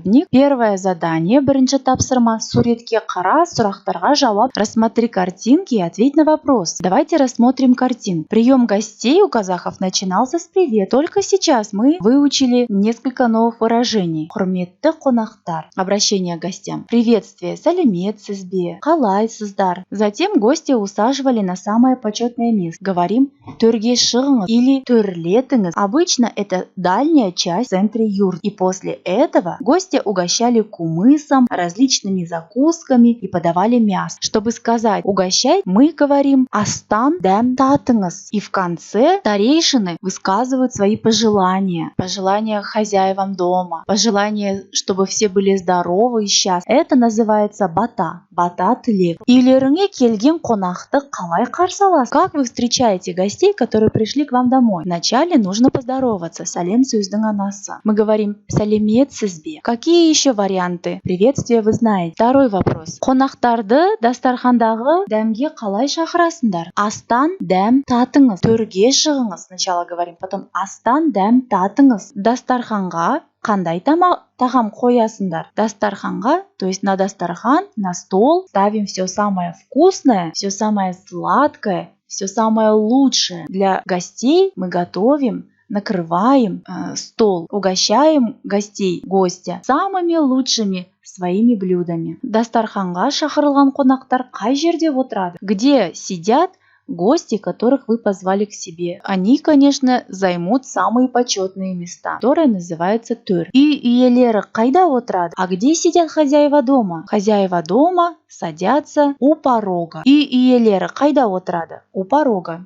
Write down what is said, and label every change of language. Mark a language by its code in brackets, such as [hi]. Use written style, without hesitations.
[ru] Первое задание, [kk] бірінші тапсырма, суретке қара, сұрақтарға жауап. [ru] Рассмотри картинки и ответь на вопрос. Давайте рассмотрим картинку. Прием гостей у казахов начинался с привет. Только сейчас мы выучили несколько новых выражений. [kk] Құрметті қонақтар. [ru] Обращение к гостям. Приветствие. [kk] Сәлеметсіз бе? Қалайсыздар? [ru] Затем гостя усаживали на самое почетное место. Говорим [kk] төрге шығыңыз [ru] или [kk] төрлетіңіз. [ru] Обычно это дальняя часть в центре юрты. И после этого гостя угощали кумысом, различными закусками и подавали мясо. Чтобы сказать угощать, мы говорим [kk] астан дәм татыңыз. [ru] И в конце старейшины высказывают свои пожелания. Пожелания хозяевам дома. Пожелания, чтобы все были здоровы и счастливы. Это называется бата. Бата тілек. [kk] Үйлеріңе келген қонақты қалай қарсы аласыз? [ru] Как вы встречаете гостей, которые пришли к вам домой? Вначале нужно поздороваться. [kk] Сәлем сөздің анасы. [ru] Мы говорим [kk] сәлеметсіз бе? [ru] Какие еще варианты приветствия вы знаете? Второй вопрос. [kk] Қонақтарды дастархандағы дәмге қалай шақырасыңдар? Астан дәм татыңыз. Төрге шығыңыз. [ru] Сначала говорим, потом [kk] астан дәм татыңыз. Дастарханға қандай тағам қоясыңдар? [ru] Дастарханға, то есть на дастархан, на стол ставим все самое вкусное, все самое сладкое, все самое лучшее. Для гостей мы готовим, накрываем стол, угощаем гостя самыми лучшими своими блюдами. [kk] Дастарханға шақырылған қонақтар қай жерде отырады? [ru] Где сидят гости, которых вы позвали к себе? Они, конечно, займут самые почетные места, которые называются төр. [kk] И иелері қайда отырады? [ru] А где сидят хозяева дома? Хозяева дома садятся у порога. [kk] И иелері қайда отырады? [ru] У порога.